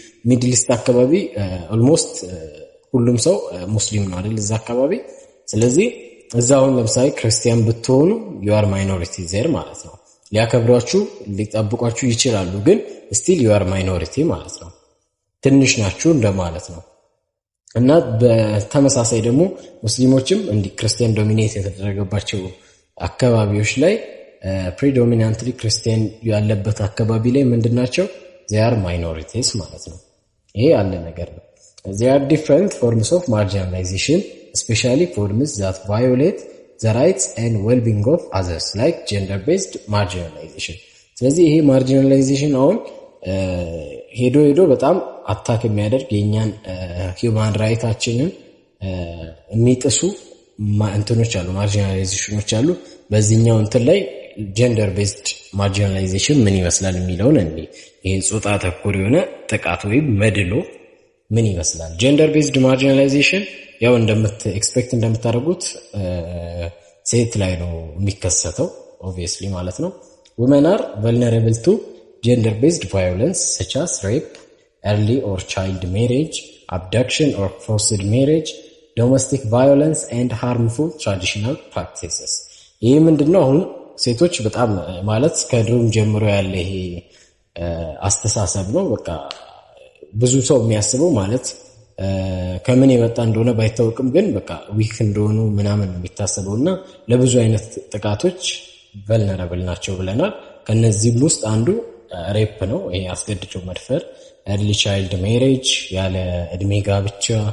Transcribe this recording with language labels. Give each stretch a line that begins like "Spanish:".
Amharic: ሚድል ኢስት አካባቢ ኦልሞስት ሁሉም ሰው ሙስሊም ነው አይደል እዛ አካባቢ። ስለዚህ እዛ አሁን ለምሳሌ ክርስቲያን ብትሆኑ
English: you are minority there
Amharic: ማለት ነው። ሊያከብሯችሁ ሊጠብቋችሁ ይችላሉ፣ ግን
English: still you are minority
Amharic: ማለት ነው። ትንሽ ናችሁ እንደማለት ነው። እና በተመሳሳይ ደግሞ ሙስሊሞችም እንዲህ ክርስቲያን ዶሚኔት የተደረገባቸው አካባቢዎች ላይ ፕሪዶሚናንትሊ ክርስቲያን ያለበት አካባቢ ላይ ምንድናቸው?
English: they are minorities
Amharic: ማለት ነው። ይሄ ያለ ነገር ነው።
English: there are different forms of marginalization, especially forms that violate the rights and well-being of others like gender-based marginalization.
Amharic: ስለዚህ ይሄ ማርጂናላይዜሽን አሁን ሄዶ በጣም አታክ የሚያደርግ የኛን ሂውማን ራይታችንን የሚጥሱ እንትኖች አሉ፣ ማርጂናላይዜሽኖች አሉ። በዚህኛው እንትን ላይ ጀንደር ቤዝድ ማርጂናላይዜሽን ምን ይመስላል የሚለውን ይሄ ጾታ ተኮር የሆነ ጥቃት ወይም መድሎ ምን ይመስላል? ጀንደር ቤዝድ ማርጂናላይዜሽን ያው ኤክስፔክት እንደምታደርጉት ሴት ላይ ነው የሚከሰተው ኦብቪየስሊ ማለት ነው።
English: women are vulnerable to gender based violence such as rape, early or child marriage, abduction or forced marriage, domestic violence and harmful traditional practices.
Amharic: ይሄ ምንድነው? አሁን ሴቶች በጣም ማለት ከድሮም ጀምሮ ያለ ይሄ አስተሳሰብ ነው። በቃ ብዙ ሰው የሚያስበው ማለት ከምን የመጣ እንደሆነ ባይታወቅም ግን በቃ ዊክ እንደሆኑ ምናምን የሚታሰበውና ለብዙ አይነት ጥቃቶች ቨልነራብል ናቸው ብለናል። ከነዚህም ውስጥ አንዱ ሬፕ ነው። ይሄ አስገድዶ መድፈር፣ ኤርሊ ቻይልድ ሜሬጅ ያለ እድሜ ጋብቻ፣